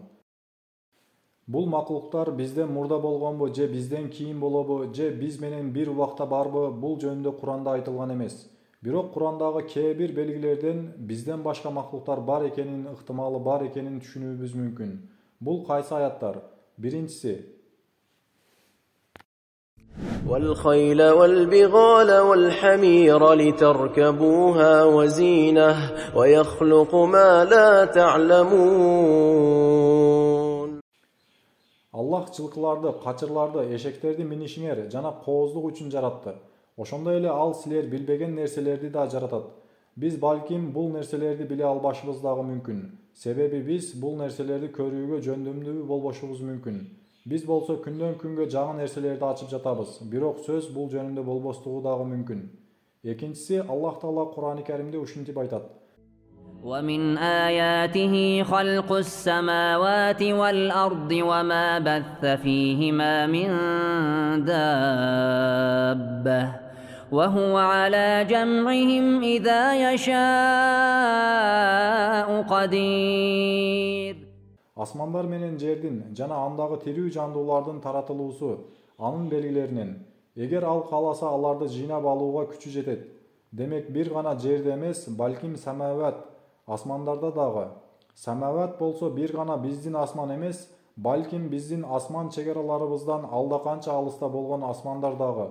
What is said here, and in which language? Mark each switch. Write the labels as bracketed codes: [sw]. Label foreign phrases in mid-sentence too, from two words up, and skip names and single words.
[ky] Бул махлуктар бизден мурда болгонбу же бизден кийин болобу же биз менен бир убакта барбы, бул жөнүндө Куранда айтылган эмес. Бирок Курандагы кээ бир белгилерден бизден башка махлуктар бар экенинин ыктымалы бар экенин түшүнүүбүз мүмкүн. Бул кайсы аяттар? Биринчиси: [ar] والخيل والبغال والحمير لتركبوها وزينة ويخلق ما لا تعلمون. [ky] Аллах жылкыларды, качырларды, эшектерди минишиңер жана кооздук үчүн жаратты. Ошондой эле ал силер билбеген нерселерди да жаратат. Биз балким бул нерселерди биле албашыбыз дагы мүмкүн. Себеби биз бул нерселерди көрүүгө жөндөмдүү болбошубуз мүмкүн. Биз болсо күндөн күнгө жаңы нерселерди ачып жатабыз. Бирок сөз бул жөнүндө болбостугу дагы мүмкүн. Экинчиси, Аллах Таала Кур'ан-ы Каримде ушинтип айтат: [ar] ومن آياته خلق السماوات والأرض وما بث فيهما من دابة وهو على جمعهم إذا يشاء قدير. [ky] Асмандар менен жердин жана андагы тирүү жандуулардын таратылуусу анын белгилеринен. Эгер ал кааласа аларды жыйнап алууга күчү жетет. Демек бир гана жерде эмес, балким самават, асмандарда дагы. Самават болсо бир гана биздин асман эмес, балким биздин асман чегараларыбыздан алда канча алыста болгон асмандар дагы.